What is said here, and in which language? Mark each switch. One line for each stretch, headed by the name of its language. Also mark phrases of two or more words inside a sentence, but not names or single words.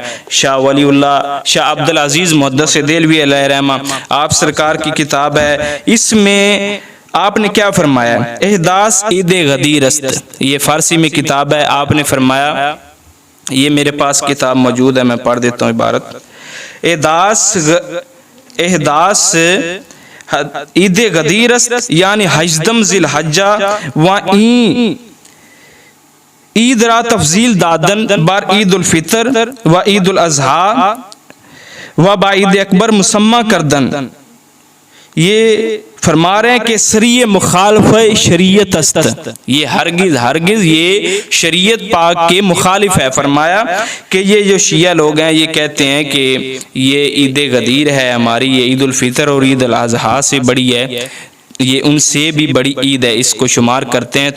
Urdu: شاہ ولی اللہ شاہ عبدالعزیز محدث دہلوی علیہ رحمہ آپ سرکار کی کتاب ہے، اس میں آپ نے کیا فرمایا؟
Persian: احداث عید غدیر است،
Urdu: یہ فارسی میں کتاب ہے، آپ نے فرمایا، یہ میرے پاس کتاب موجود ہے، میں پڑھ دیتا ہوں عبارت۔
Persian: احداث عید غدیر است یعنی حجدم ذی الحجہ و عید را تفضیل دادن بر عید الفطر و عید الاضحیٰ و با عید اکبر مسمہ کردن۔
Urdu: یہ فرما رہے ہیں کہ
Persian: سری مخالف شریعت است،
Urdu: یہ ہرگز یہ شریعت پاک کے مخالف ہے۔ فرمایا کہ یہ جو شیعہ لوگ ہیں یہ کہتے ہیں کہ یہ عید غدیر ہے ہماری، یہ عید الفطر اور عید الاضحیٰ سے بڑی ہے، یہ ان سے بھی بڑی عید ہے، اس کو شمار کرتے ہیں۔